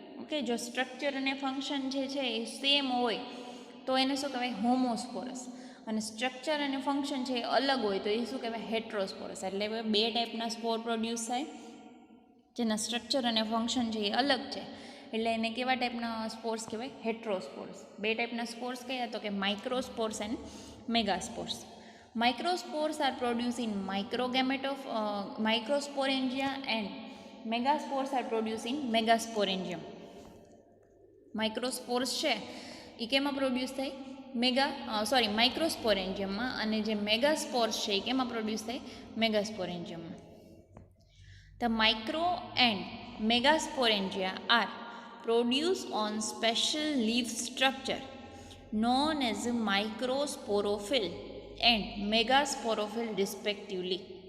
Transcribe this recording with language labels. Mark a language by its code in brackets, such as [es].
[gu] Okay, જો structure અને function જે છે એ સેમ હોય તો એને શું કહેવાય? હોમોસ્પોરસ. અને સ્ટ્રક્ચર અને ફંક્શન છે એ અલગ હોય તો એ શું કહેવાય? હેટ્રોસ્પોરસ. એટલે બે ટાઈપના સ્પોર પ્રોડ્યુસ થાય જેના સ્ટ્રક્ચર અને ફંક્શન છે એ અલગ છે, એટલે એને કેવા ટાઈપના સ્પોર્સ કહેવાય? હેટ્રોસ્પોર્સ. બે ટાઈપના સ્પોર્સ કયા? તો કે માઇક્રોસ્પોર્સ and મેગાસ્પોર્સ. [en] Microspores are produced in microgamete of microsporangia and megaspores are produced in megasporangium. [gu] માઇક્રોસ્પોર્સ છે એ કેમાં પ્રોડ્યુસ થાય? માઇક્રોસ્પોરેન્જિયમમાં. અને જે મેગાસ્પોર્સ છે એ કેમાં પ્રોડ્યુસ થાય? મેગાસ્પોરેન્જિયમમાં. [en] The micro and megasporangia are produced on special leaf structure known as microsporophyll and megasporophyll respectively.